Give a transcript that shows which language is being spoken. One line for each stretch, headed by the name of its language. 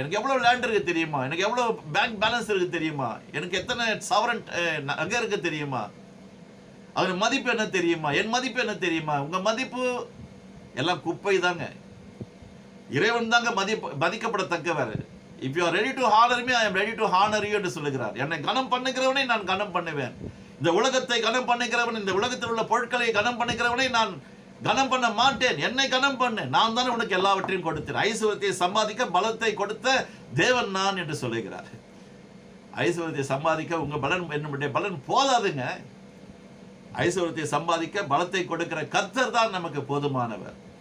Tamil: எனக்கு எவ்வளவு லேண்ட் இருக்கு தெரியுமா, எனக்கு எவ்வளவு பேங்க் பேலன்ஸ் இருக்கு தெரியுமா, எனக்கு எத்தனை சவரன் நகை இருக்கு தெரியுமா, அதோட மதிப்பு என்ன தெரியுமா, என் மதிப்பு என்ன தெரியுமா. உங்க மதிப்பு எல்லாம் குப்பை தாங்க. இறைவன் தாங்க மதிக்கப்படத்தக்கவர்.
English: If you are ready to honor me, I am ready to honor you
Tamil: என்று சொல்லுகிறார். என்னை கனம் பண்ணுகிறவனை நான் கனம் பண்ணுவேன். இந்த உலகத்தை கனம் பண்ணுகிறவன், இந்த உலகத்தில் உள்ள பொருட்களை கனம் பண்ணுகிறவனை நான் கனம் பண்ண மாட்டேன். என்னை கனம் பண்ணு, நான் தானே உனக்கு எல்லாவற்றையும் கொடுத்தேன். ஐஸ்வர்யத்தை சம்பாதிக்க பலத்தை கொடுத்த தேவன் நான் என்று சொல்லுகிறார். ஐஸ்வர்யத்தை சம்பாதிக்க உங்க பலன், என்னுடைய பலன் போதாதுங்க. ஐஸ்வர்யத்தை சம்பாதிக்க பலத்தை கொடுக்கிற கர்த்தர் தான் நமக்கு போதுமானவர்.